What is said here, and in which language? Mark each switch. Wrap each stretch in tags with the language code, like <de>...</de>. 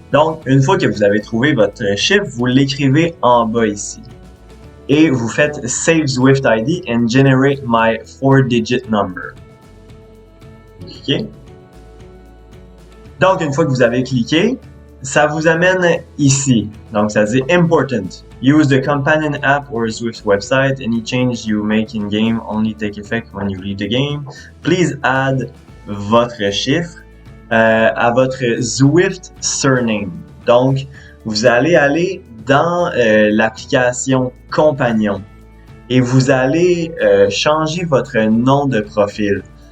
<fr>Donc, une fois que vous avez trouvé votre chiffre, vous l'écrivez en bas ici. Et vous faites</fr> <en>Save Zwift ID and Generate my 4-digit number.</en> <fr>Vous cliquez. Donc, une fois que vous avez cliqué, ça vous amène ici. Donc, ça dit</fr> <en>Important. Use the companion app or Zwift website. Any change you make in game only take effect when you leave the game. Please add</en> <fr>votre chiffre à votre</fr> <en>Zwift surname.</en> <fr>Donc, vous allez aller dans l'application Compagnon et vous allez changer votre nom de profil.</fr>